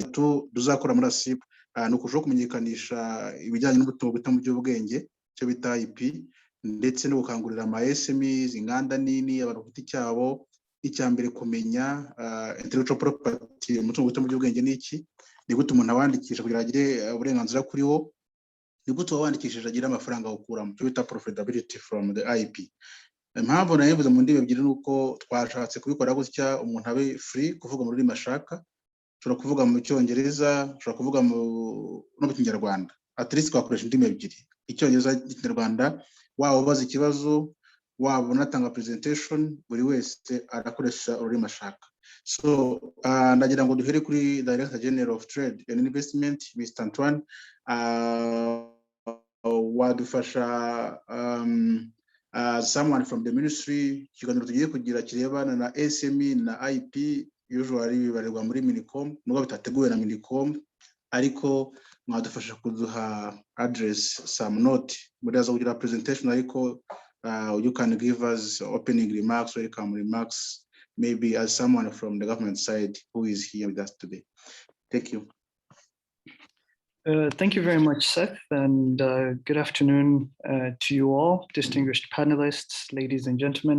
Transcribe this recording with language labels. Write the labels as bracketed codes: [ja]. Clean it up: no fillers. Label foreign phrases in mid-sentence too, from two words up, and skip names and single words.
[rw] Tuzakora muri ASIP ni ukurushaho kumenyekanisha ibijyanye n'ubutunzi bwite mu by'ubwenge, cyo bita IP, ndetse no gukangurira ama SMEs, inganda nini, abantu ku giti cyabo. Icya mbere kumenya [en] intellectual property, [rw] umutungo bwite mu by'ubwenge ni iki, ni gute umuntu awandikisha kugira agire uburenganzira kuri wo, ni gute wandikishije agira amafaranga awukuramo, cyo bita [en] profitability from the IP. [rw] Impamvu nayivuze mu ndimi ebyiri nuko twashatse kubikora gutya umuntu abe free kuvuga mu rurimi ashaka. Ushobora kuvuga mu Cyongereza, ushobora kuvuga no mu Kinyarwanda. [en] At least [rw] twakoresha indimi ebyiri, Icyongereza n'Ikinyarwanda. Waba ubaza ikibazo, waba unatanga presentation, buri wese arakoresha ururimi ashaka. So ndagira ngo duhere kuri [en] Director General of Trade and Investment, [rw] Mr. Antoine. Wadufasha [en] someone from the ministry, [rw] ikiganiro tugiye kugira kirebana na SME na IP, usually bibarirwa muri minicom nubwo bitateguwe na minicom ariko mwadufasha kuduha [en] address some note [rw] muri azo kugira presentation ariko [en] you can give us opening remarks, welcome remarks, maybe as someone from the government side who is here with us today. Thank you. Thank you very much, Seth, and good afternoon to you all, distinguished panelists, ladies and gentlemen.